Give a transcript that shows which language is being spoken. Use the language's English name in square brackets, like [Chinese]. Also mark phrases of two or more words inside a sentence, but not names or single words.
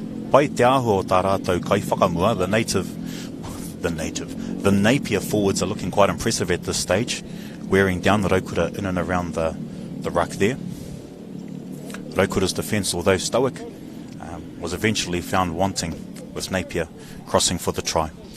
[Māori] Pai te aho o tā rātou kai whakamua, [English] the Napier forwards are looking quite impressive at this stage, wearing down the Rotorua in and around the ruck there. Rotorua's defence, although stoic, was eventually found wanting, with Napier crossing for the try.